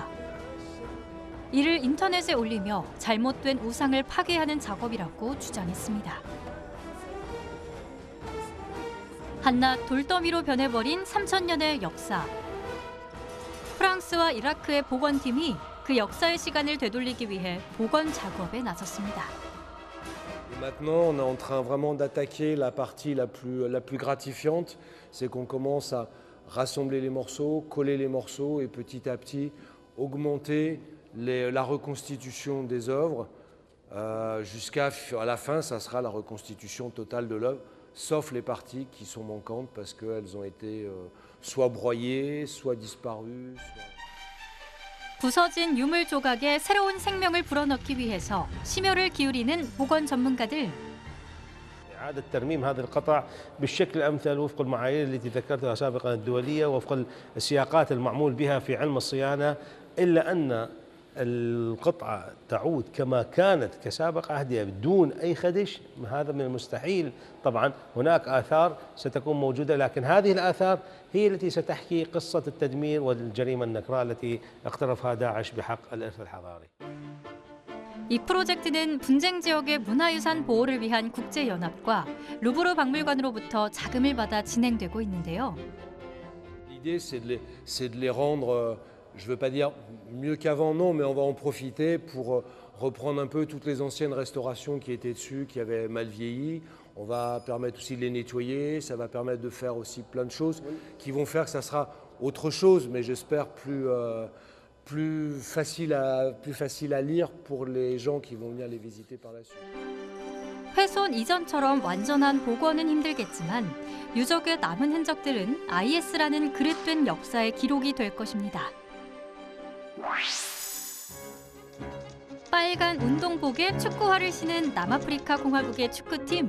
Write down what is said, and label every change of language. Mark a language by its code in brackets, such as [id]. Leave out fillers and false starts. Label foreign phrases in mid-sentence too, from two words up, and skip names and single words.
[ko] 이를 인터넷에 올리며 잘못된 우상을 파괴하는 작업이라고 주장했습니다. 한낱 돌더미로 변해버린 3,000년의 역사. 프랑스와 이라크의 복원팀이 그 역사의 시간을 되돌리기 위해 복원 작업에 나섰습니다. [fr] Maintenant, on est en train vraiment d'attaquer la partie la plus gratifiante, c'est qu'on commence à rassembler les morceaux, coller les morceaux et petit à petit augmenter la reconstitution des œuvres. Jusqu'à la fin, ça sera la reconstitution totale de l'œuvre, sauf les parties qui sont manquantes parce qu'elles ont été soit broyées, soit disparues. [ko] 부서진 유물 조각에 새로운 생명을 불어넣기 위해서 심혈을 기울이는 복원 전문가들. [ar] إعادة ترميم هذا القطع بالشكل الأمثل وفق المعايير التي ذكرتها سابقا الدولية وفق السياقات المعمول بها في علم الصيانة إلا أن القطعة تعود كما كانت كسابق عهدها بدون أي خدش هذا من المستحيل. طبعا هناك آثار ستكون موجودة لكن هذه الآثار هي التي ستحكي قصة التدمير والجريمة النكراء التي اقترفها داعش بحق الإرث الحضاري. [ko] 이 프로젝트는 분쟁 지역의 문화유산 보호를 위한 국제연합과 루브르 박물관으로부터 자금을 받아 진행되고 있는데요. [fr] L'idée, c'est de les rendre, je ne veux pas dire mieux qu'avant, non, mais on va en profiter pour reprendre un peu toutes les anciennes restaurations qui étaient dessus, qui avaient mal vieilli. On va permettre aussi de les nettoyer, ça va permettre de faire aussi plein de choses qui vont faire que ça sera autre chose, mais j'espère plus facile à lire pour les gens qui vont venir les visiter par la suite. [ko] 훼손 이전처럼 완전한 복원은 힘들겠지만 유적의 남은 흔적들은 IS라는 그릇된 역사의 기록이 될 것입니다. 빨간 운동복에 축구화를 신은 남아프리카 공화국의 축구팀.